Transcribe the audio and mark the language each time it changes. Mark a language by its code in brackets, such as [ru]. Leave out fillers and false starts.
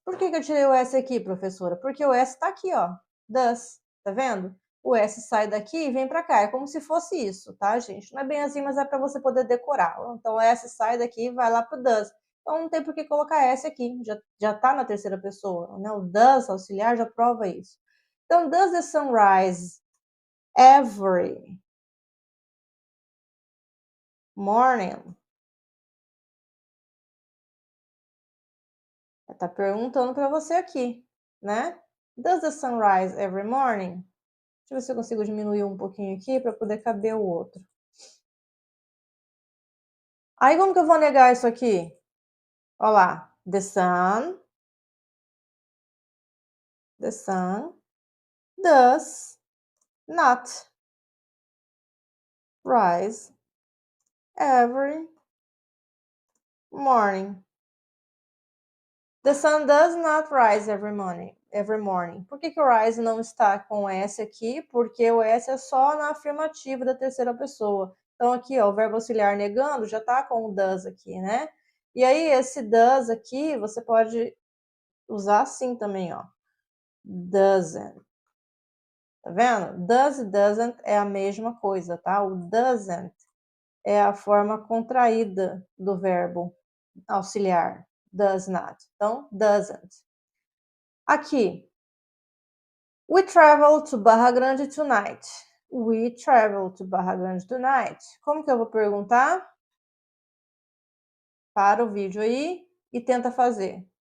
[pt] Por que eu tirei o S aqui, professora? Porque o S tá aqui, ó. Does. Tá vendo? O S sai daqui e vem para cá. É como se fosse isso, tá, gente? Não é bem assim, mas é para você poder decorar. Então, o S sai daqui e vai lá pro does. Então, não tem por que colocar S aqui. Já tá na terceira pessoa, né? O does auxiliar já prova isso. [en] Então, does the sun rise every morning? [pt] Tá perguntando para você aqui, né? [en] Does the sun rise every morning? [pt] Deixa eu ver se eu consigo diminuir um pouquinho aqui para poder caber o outro. Aí como que eu vou negar isso aqui? Olha lá. [en] The sun does not rise every morning. The sun does not rise every morning. [pt] Por que o rise não está com S aqui? Porque o S é só na afirmativa da terceira pessoa. Então, aqui, ó, o verbo auxiliar negando já está com o does aqui, né? E aí, esse does aqui, você pode usar assim também, ó. Doesn't. Tá vendo? Does e doesn't é a mesma coisa, tá? O doesn't é a forma contraída do verbo auxiliar. [en] Does not. [pt] Então, doesn't. Aqui. [en] We travel to Barra Grande tonight. We travel to Barra Grande tonight. [pt] Como que eu vou perguntar? Para o vídeo aí e tenta fazer.